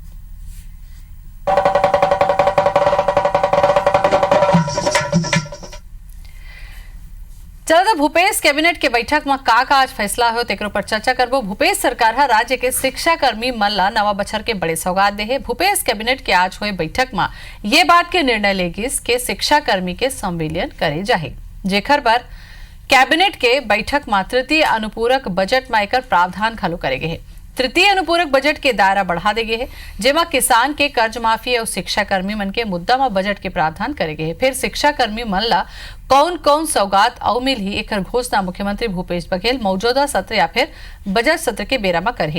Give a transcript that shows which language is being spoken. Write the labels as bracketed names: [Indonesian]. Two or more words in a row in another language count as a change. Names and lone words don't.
[Chhattisgarhi] चलो भूपेश कैबिनेट के बैठक में का आज फैसला हो तेकर ऊपर चर्चा करबो। भूपेश सरकार है राज्य के शिक्षा कर्मी मन ला नवा बछर के बड़े सौगात दे है। भूपेश कैबिनेट के आज हुए बैठक में ये बात के निर्णय लेगिस के शिक्षा कर्मी के संविलियन करे जाहे, जेकर पर कैबिनेट के बैठक में तृतीय अनुपूरक बजट में एकर प्रावधान खालू करेगे है। तृतीय अनुपूरक बजट के दायरा बढ़ा देगे है, जेमा किसान के कर्ज माफी और शिक्षा कर्मी मन के मुद्दा में बजट के प्रावधान करेगे है। फिर शिक्षा कर्मी मन ला कौन कौन सौगात और मिल ही एक घोषणा मुख्यमंत्री भूपेश बघेल मौजूदा सत्र या फिर बजट सत्र के बेरा में करे।